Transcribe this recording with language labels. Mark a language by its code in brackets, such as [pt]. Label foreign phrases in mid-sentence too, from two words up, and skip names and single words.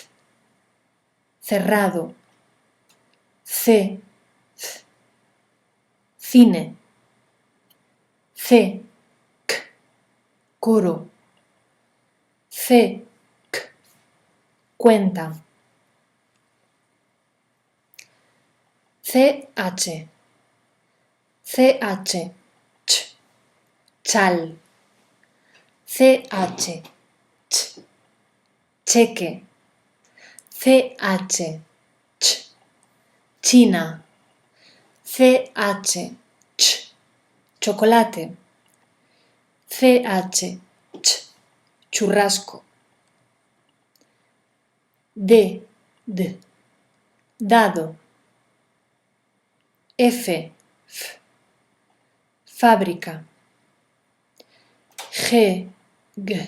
[es] Cerrado. C, C. Cine. C, K. Coro. C, K. Cuenta. CH. CH. Ch. Chal. CH. Ch. Cheque. CH. Ch. China. CH. Ch. Chocolate. CH. Ch. Churrasco. D. D. Dado. F. F. Fábrica. G. G.